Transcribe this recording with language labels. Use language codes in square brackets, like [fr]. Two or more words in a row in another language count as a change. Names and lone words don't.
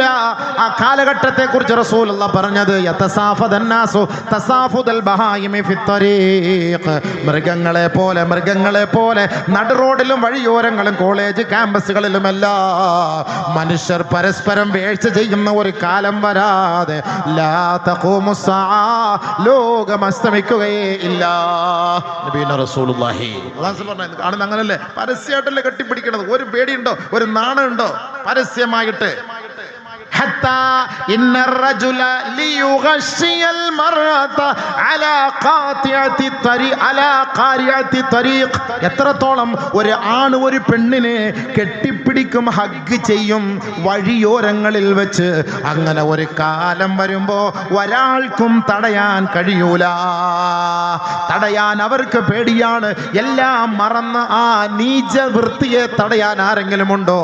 [ml] ആ കാലഘട്ടത്തെ കുറിച്ച് റസൂലുള്ളാഹി പറഞ്ഞത് [ar] يتسافد الناس تسافد البهائم في الطريق, [ml] മൃഗങ്ങളെ പോലെ നടു റോഡിലും വഴിയോരങ്ങളും കോളേജ് ക്യാമ്പസുകളിലുമെല്ലാം മനുഷ്യർ പരസ്പരം വീഴ്ച ചെയ്യുന്ന ഒരു കാലം വരാതെ [ar] لا تقوم الساعة, [ml] ലോകം അസ്തമിക്കുകയേ ഇല്ല. [ar] نبينا رسول الله [ml] കാണുന്ന അങ്ങനല്ലേ, പരസ്യമായിട്ടല്ലേ കെട്ടിപ്പിടിക്കണത്. ഒരു പേടിയുണ്ടോ, ഒരു നാണമുണ്ടോ പരസ്യമായിട്ട്? [ar] حتى إن الرجل ليغشي المرأة على قاطعة الطريق, [ml] എത്രത്തോളം ഒരു ആണ് ഒരു പെണ്ണിനെ കെട്ടിപ്പിടിക്കും, ഹഗ് ചെയ്യും വഴിയോരങ്ങളിൽ വെച്ച്. അങ്ങനെ ഒരു കാലം വരുമ്പോ ഒരാൾക്കും തടയാൻ കഴിയൂല, തടയാൻ അവർക്ക് പേടിയാണ്. എല്ലാം മറന്ന് ആ നീച വൃത്തിയെ തടയാൻ ആരെങ്കിലും ഉണ്ടോ?